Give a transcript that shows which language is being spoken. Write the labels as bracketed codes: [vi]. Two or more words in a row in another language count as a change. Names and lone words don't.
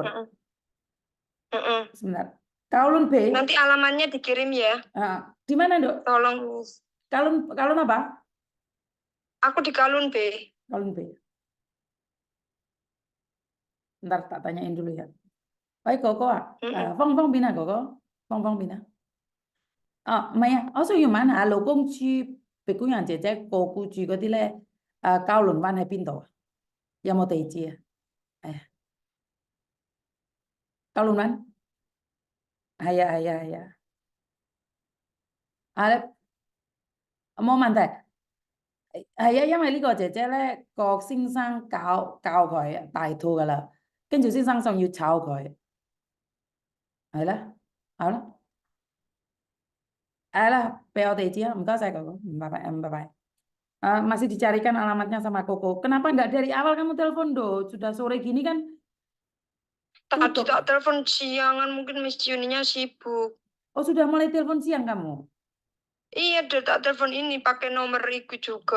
[id] Mm-mm. Mm-mm. Sebentar. Kowloon B. Nanti alamannya dikirim ya. Di mana, Dok? Tolong, Miss. Kowloon apa? Aku di Kowloon B. Kowloon B. Ntar tak tanyain dulu ya. Baik, Koko. Mm-mm. Phong Phong Bina, Koko. Phong Phong Bina. [yue] 唔係啊，我想要問下勞工處別官人姐姐個僱住嗰啲咧，交輪灣喺邊度啊？有冇地址啊？係啊，交輪灣係啊係啊係啊，冇問題。係啊，因為呢個姐姐咧，個先生教佢大肚噶啦，跟住先生想要炒佢，係啦，好啦，係啦，俾我地址啊，唔該晒哥哥，拜拜，拜拜。 [id] Masih dicarikan alamatnya sama Koko. Kenapa nggak dari awal kamu telepon do? Sudah sore gini kan? Tadi Tutup. tak telepon siangan, mungkin Miss Yuninya sibuk. Oh, sudah mulai telepon siang kamu? Iya, udah tak telepon ini pakai nomor itu juga.